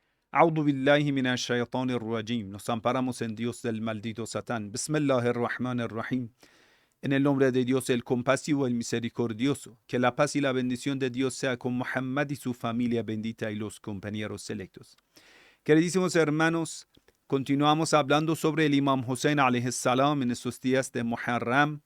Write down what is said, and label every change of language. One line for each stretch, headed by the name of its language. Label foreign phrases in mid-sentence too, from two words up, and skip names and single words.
Arabic: أعوذ بالله من الشيطان الرجيم.
Spanish: Nos amparamos en Dios del maldito Satán.
Arabic: بسم الله الرحمن الرحيم.
Spanish: En el nombre de Dios, el compasivo, el misericordioso. Que la paz y la bendición de Dios sea con Muhammad y su familia bendita y los compañeros selectos. Queridísimos hermanos, continuamos hablando sobre el Imam Hussein
Arabic: عليه السلام
Spanish: en estos días de Muharram.